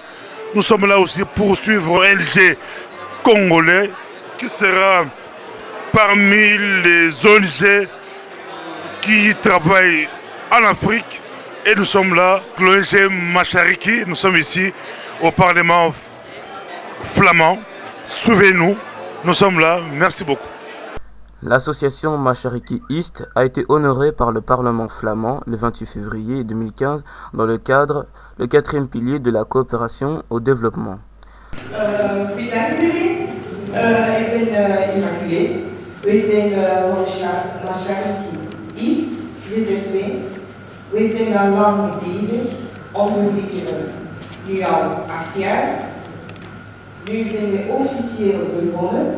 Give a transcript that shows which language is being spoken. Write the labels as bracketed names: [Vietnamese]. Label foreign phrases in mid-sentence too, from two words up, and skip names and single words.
[French] Nous sommes là aussi pour suivre LG congolais qui sera parmi les ONG qui travaillent en Afrique et nous sommes là, l'ONG Machariki, nous sommes ici au Parlement flamand. Suivez-nous, nous sommes là, merci beaucoup. L'association Machariki East a été honorée par le Parlement flamand le 28 février 2015 dans le cadre, le 4e pilier de la coopération au développement. [Dutch] Goedendag iedereen. Ik ben Immaculée. We zijn van Machariki East. We zijn twee. We zijn al lang mee bezig. Ongeveer nu al 8 jaar. Nu zijn we officieel begonnen.